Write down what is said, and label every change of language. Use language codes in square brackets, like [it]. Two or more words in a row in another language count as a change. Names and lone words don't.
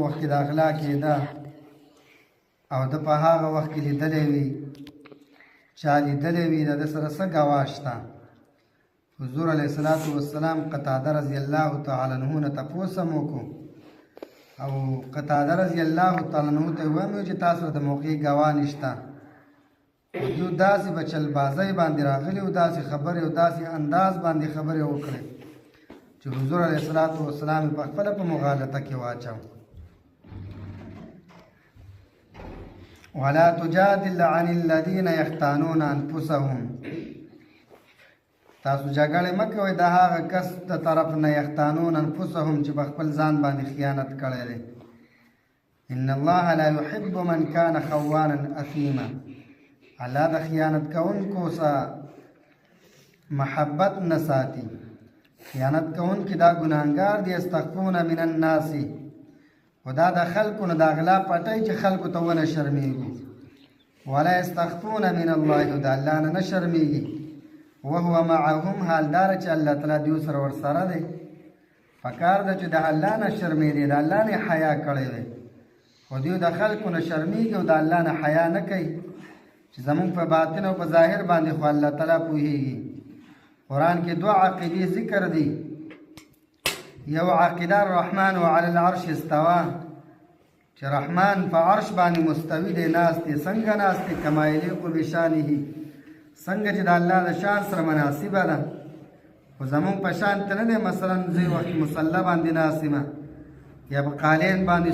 [ps] وخت کې د غلا کېده او ده په هغه وخت کې لیدلی وي چا لیدلی وي د ده سره څه ګواه شته حضور [ar] علیه الصلاة والسلام [ps] قتاده [ar] رضی الله تعالی عنه [ps] نه تپوس هم وکړو او قتاده [ar] رضی الله تعالی عنه [ps] ته وویل چې تاسو د موقع ګواه نشته دیو داسې په چلبازۍ باندې راغلي او داسې خبرې او داسې انداز باندې خبرې وکړې چې حضور [ar] علیه الصلاة والسلام [ps] په خپله په مغالطه کې واچو [ar] ولا تجادل عن الذين يختانون انفسهم [ps] تاسو جګړې مه کوئ د هغه کس د طرف نه [ar] یختانون انفسهم [ps] چې په خپل ځان باندې خیانت کړی دی [ar] ان الله لا يحب من كان خوانا اثیما [ps] الله د خیانت کوونکو سره محبت نه ساتي خیانت کوونکي دا ګناهګار دي [ar] استغفون من الناس [ps] و دا د خلکو نه د غلا پټۍ چې خلکو ته ونه شرمېږي [ar] ولا یستخفون من الله [ps] د الله نه شرمېږي [ar] وهو معهم [ps] حال دار چې الله تعالی دیو سره ورسره دی پکار ده چې د الله نه شرمېږي د الله نه حیا کړی دی خو دیو د خلکو نه شرمېږي او د الله نه حیا نه کوي چې زمونږ په باطن او په ظاهر باندې خو الله تعالی پوهېږي قرآن کې دوه عقیدې ذکر دي یو عقیده [ar] الرحمن وعلى العرش استوا [ps] چې رحمان په عرش باندې مستوي دی ناست دی څنګه ناست دی [ar] کما یلیق بشانه [ps] څنګه چې د الله د شان سره مناسبه ده خو زمونږ په شان ته نه دی مثلا زه وخت مصله باندې ناست یم یا په قالین باندې